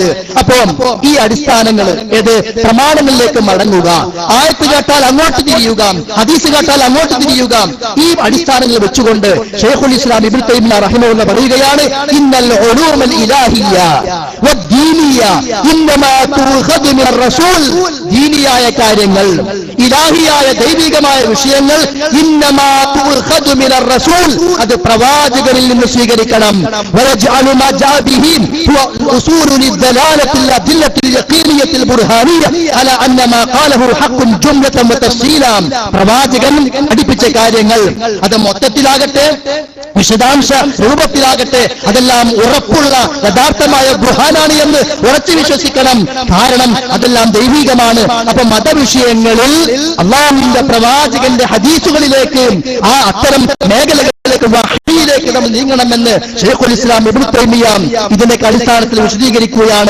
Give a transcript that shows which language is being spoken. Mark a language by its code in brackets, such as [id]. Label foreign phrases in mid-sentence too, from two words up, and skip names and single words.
[ml] അപ്പോൾ ഈ അടിസ്ഥാനങ്ങൾ ഏത് പ്രമാണങ്ങളിലേക്ക് മടങ്ങുക, ആയത്ത് കേട്ടാൽ അങ്ങോട്ട് തിരിയുക, ഹദീസ് കേട്ടാൽ അങ്ങോട്ട് തിരിയുക, ഈ അടിസ്ഥാനങ്ങൾ വെച്ചുകൊണ്ട് ശൈഖുൽ ഇസ്ലാം ഇബ്നു തൈമിയ്യ റഹിമഹുല്ലാഹ് പറയുകയാണ്, [ar] إن العلوم الإلهية والدينية إنما تؤخذ من الرسول. [ml] ദീനിയായ കാര്യങ്ങൾ, ഇലാഹിയായ ദൈവികമായ വിഷയങ്ങൾ [ar] إنما تؤخذ من الرسول, [ml] അത് പ്രവാചകനിൽ നിന്ന് സ്വീകരിക്കണം. [ar] ويجعل ما جاء به هو أصول للدلالة الأدلة اليقينية البرهانية على أن ما قاله حق جملة وتفصيلا. [ml] പ്രവാചകൻ പഠിപ്പിച്ച കാര്യങ്ങൾ അത് മൊത്തത്തിലാകട്ടെ വിശദാംശ രൂപത്തിലാകട്ടെ അതെല്ലാം ഉറപ്പുള്ള യഥാർത്ഥമായ ബുർഹാനാണ് എന്ന് ഉറച്ചു വിശ്വസിക്കണം. കാരണം അതെല്ലാം ദൈവികമാണ്. അപ്പൊ മതവിഷയങ്ങളിൽ അല്ലാഹുവിന്റെ പ്രവാചകന്റെ ഹദീസുകളിലേക്ക് ആ അത്തരം മേഖലകളിലേക്ക് വഹയിലേക്ക് നമ്മൾ നീങ്ങണമെന്ന് ശൈഖുൽ ഇസ്ലാം ഇബ്നു തൈമിയ്യ ഇതിന്റെ അടിസ്ഥാനത്തിൽ വിശദീകരിക്കുകയാണ്.